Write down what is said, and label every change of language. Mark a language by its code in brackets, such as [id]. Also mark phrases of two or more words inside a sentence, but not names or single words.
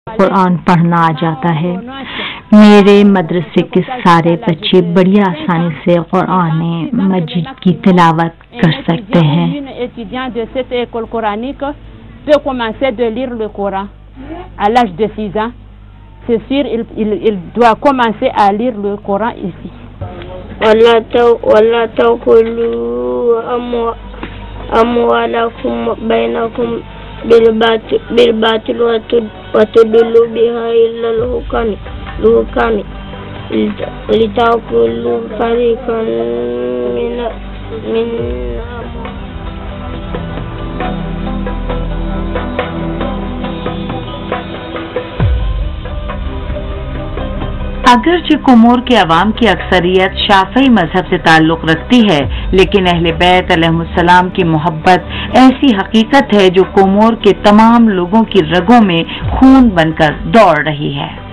[ur] قرآن پڑھنا آ جاتا ہے. میرے مدرسے کے سارے بچے بڑی آسانی سے قرآن مجید کی تلاوت کر سکتے ہیں. [fr] étudiant de cette école coranique peut commencer de lire le Coran à l'âge de 6 ans. C'est sûr, il doit commencer à lire le Coran ici. [ar] ولا تأكلوا أموالكم بينكم بالباطل وتدلوا بها إلى الحكام لتأكلوا فريقا من [ur] اگرچہ کومور کے عوام کی اکثریت شافعی مذہب سے تعلق رکھتی ہے، لیکن اہل بیت علیہ السلام کی محبت ایسی حقیقت ہے جو کومور کے تمام لوگوں کی رگوں میں خون بن کر دوڑ رہی ہے.